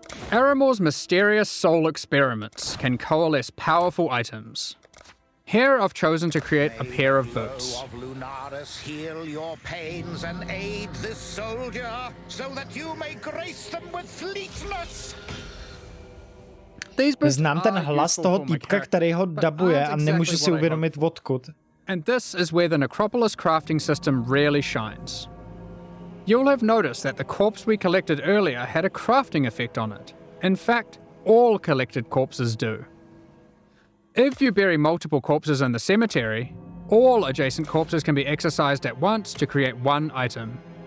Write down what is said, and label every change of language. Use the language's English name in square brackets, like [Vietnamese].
[English] Aramor's mysterious soul experiments can coalesce powerful items. Here I've chosen to create a pair of boots. Of Lunaris, heal your pains and aid this soldier, so that you may grace them with fleetness. [Czech] Znám ten hlas toho týpka, který ho dabuje a nemůžu si uvědomit odkud. [English] And this is where the Necropolis crafting system really shines. You'll have noticed that the corpse we collected earlier had a crafting effect on it. In fact, all collected corpses do. If you bury multiple corpses in the cemetery, all adjacent corpses can be exercised at once to create one item.